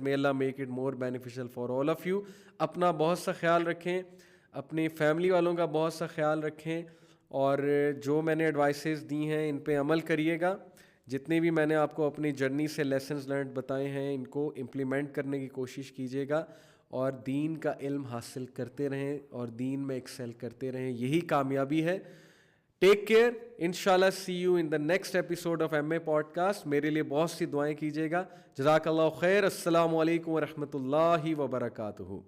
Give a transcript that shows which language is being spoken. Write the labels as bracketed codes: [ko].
[en] may Allah make it more beneficial for all of you. [ur] اپنا بہت سا خیال رکھیں, اپنی فیملی والوں کا بہت سا خیال رکھیں, اور جو میں نے ایڈوائسز دی ہیں ان پہ عمل کریے گا. جتنے بھی میں نے آپ کو اپنی جرنی سے لیسنز لرنڈ بتائے ہیں ان کو امپلیمنٹ کرنے کی کوشش کیجیے گا, اور دین کا علم حاصل کرتے رہیں اور دین میں ایکسیل کرتے رہیں, یہی کامیابی ہے. [en] Take care, انشاءاللہ see you in the next episode of M A podcast. [ur] میرے لیے بہت سی دعائیں کیجیے گا. جزاک اللہ خیر. السلام علیکم ورحمۃ اللہ وبرکاتہ.